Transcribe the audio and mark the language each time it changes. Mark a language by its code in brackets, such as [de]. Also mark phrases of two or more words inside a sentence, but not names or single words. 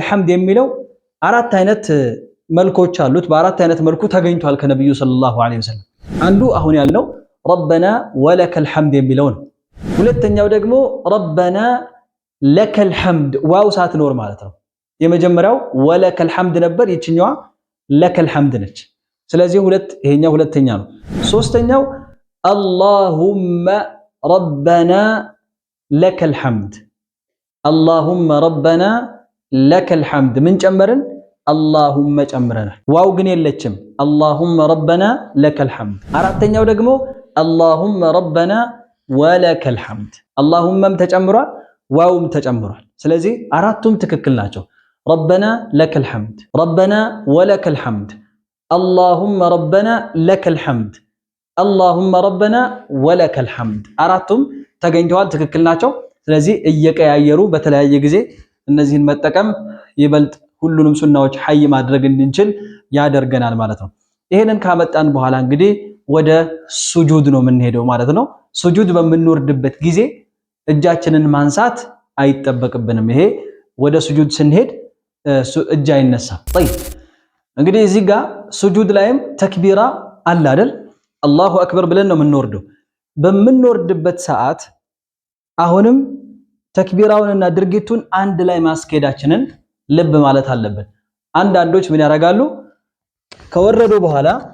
[am] ሐምድ የሚለው 4 አይነት መልኮች አሉት። በ4 አይነት መልኩ ተገኝቷል ከነብዩ [ar] صلى الله عليه وسلم። [am] አንዱ አሁን ያልነው [ar] ربنا ولك الحمد [am] የሚለው ነው። ሁለተኛው ደግሞ [ar] ربنا لك الحمد [am] ዋው ሳትኖር ማለት ነው። የመጀመሪያው [ar] ولك الحمد [am] ነበር፣ ይችኛዋ [ar] لك الحمد [am] ነች። ስለዚህ ይሄኛው ሁለተኛ ነው። ሶስተኛው [ar] اللهم ربنا لك الحمد اللهم ربنا لك الحمد [am] من ጨመርን اللهم ጨምረናል ዋው ግን የለችም [ar] اللهم ربنا لك الحمد [am] አራተኛው ደግሞ [ar] اللهم ربنا ولك الحمد [am] اللهمም ተጨምሯል ዋውም ተጨምሯል ስለዚህ አራቱም ትክክል ናቸው [ar] ربنا لك الحمد ربنا ولك الحمد [am] اللهم ربنا لك الحمد اللهم ربنا ولك الحمد አራቱም ተገኝተዋል ትክክል ናቸው ስለዚህ እየቀያየሩ በተለያየ ጊዜ እነዚህን መጠቀም ይበልጥ ሁሉንም ሱናዎች ሐይ ማድረግ እንድንችል ያደርገናል ማለት ነው ይሄንን ካመጣን በኋላ እንግዲህ ወደ ሱጁድ ነው የምንሄደው ማለት ነው ሱጁድ በምንወርድበት ጊዜ እጃችንን ማንሳት አይጠበቅብንም ይሄ ወደ ሱጁድ ስንሄድ እጅ አይነሳም طيب እንግዲህ እዚህ ጋር ሱጁድ ላይም ተክቢራ አለ አይደል [ar] الله أكبر [am] ብለን ነው የምንወርደው በምንወርድበት ሰዓት አሁንም ተክቢራውንና ድርጊቱን አንድ ላይ ማስኬዳችንን ልብ ማለት አለብን አንዳንዶች ምን ያደርጋሉ ከወረዱ በኋላ